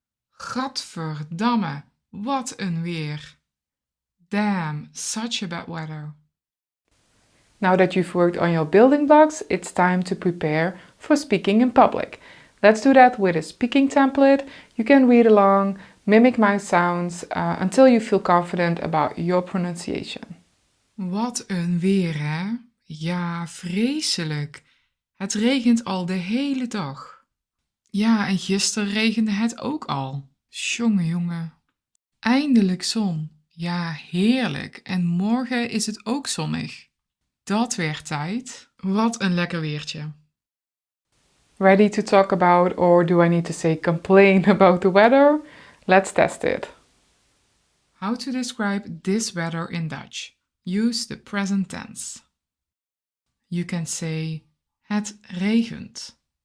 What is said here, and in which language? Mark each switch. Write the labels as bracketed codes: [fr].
[nl] Gadverdamme, wat een weer. [en] Damn, such a bad weather. Now that you've worked on your building blocks, it's time to prepare for speaking in public. Let's do that with a speaking template. You can read along, mimic my sounds until you feel confident about your pronunciation. [nl] Wat een weer, hè? Ja, vreselijk. Het regent al de hele dag. Ja, en gisteren regende het ook al. Jongen, jongen. Eindelijk zon. Ja, heerlijk. En morgen is het ook zonnig. Dat werd tijd. Wat een lekker weertje. [en] Ready to talk about, or do I need to say complain about the weather? Let's test it. How to describe this weather in Dutch. Use the present tense. You can say [nl] het regent.